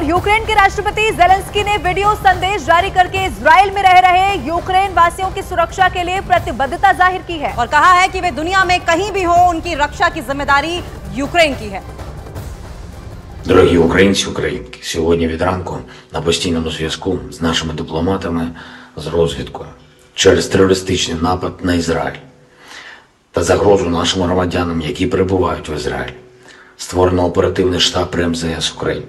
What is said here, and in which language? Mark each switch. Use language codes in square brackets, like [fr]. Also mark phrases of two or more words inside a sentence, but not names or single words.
[hi] यूक्रेन के राष्ट्रपति जेलेंस्की ने वीडियो संदेश जारी करके इजराइल में रह रहे यूक्रेन वासियों की सुरक्षा के लिए प्रतिबद्धता जाहिर की है और कहा है कि वे दुनिया में कहीं भी हो, उनकी रक्षा की जिम्मेदारी यूक्रेन की है। [uk] Дорогі українці, українки, сьогодні від ранку на постійному зв'язку з нашими дипломатами з розвідкою через терористичний напад на Ізраїль та загрозу нашим громадянам, які перебувають в Ізраїлі. Створено оперативний штаб МЗС України.